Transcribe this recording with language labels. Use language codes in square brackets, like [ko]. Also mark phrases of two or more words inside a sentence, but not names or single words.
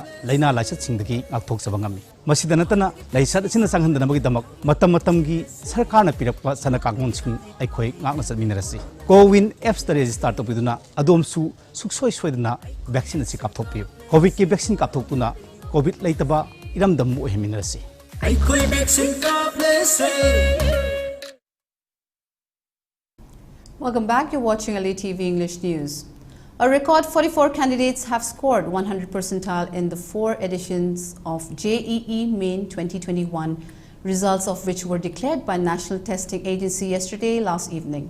[mni] laina laisat singdagi ngakthok sabangami masidana tana laisat asing sanghandana bagi damak matam gi sarkarna pirakpa sana kakmon sing aikhoi ngakna sadminarasi [en] Cowin apps [mni] ta register to biduna adom su suksoi soidana vaccine asi kapthok pi COVID ki vaccine kapthok tuna COVID laitaba iram damu heminarasi aikhoi vaccine kaplese. [en] Welcome back. You're watching ELITETV English News. A record 44 candidates have scored 100 percentile in the 4 editions of JEE Main 2021, results of which were declared by National Testing Agency last evening.